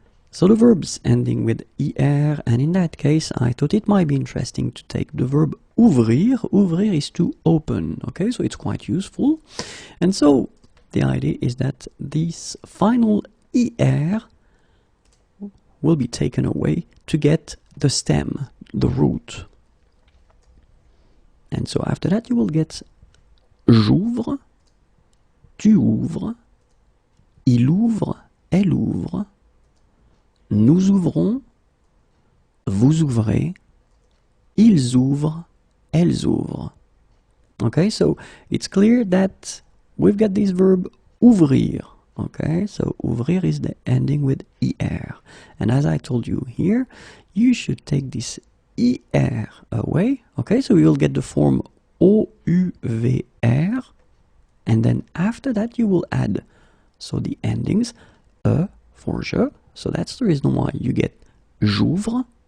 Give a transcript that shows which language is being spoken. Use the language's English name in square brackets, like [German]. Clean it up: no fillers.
[English] So the verbs ending with er, and in that case, I thought it might be interesting to take the verb ouvrir. Ouvrir is to open, okay, so it's quite useful. And so the idea is that this final er will be taken away to get the stem, the root. And so after that you will get [French] j'ouvre, tu ouvres, il ouvre, elle ouvre, nous ouvrons, vous ouvrez, ils ouvrent, elles ouvrent. [English] Okay, so it's clear that we've got this verb ouvrir. Okay, so ouvrir is the ending with er. And as I told you here, you should take this er away. Okay, so you'll get the form ouvr, and then after that you will add, so the endings, e for je, so that's the reason why you get j'ouvre.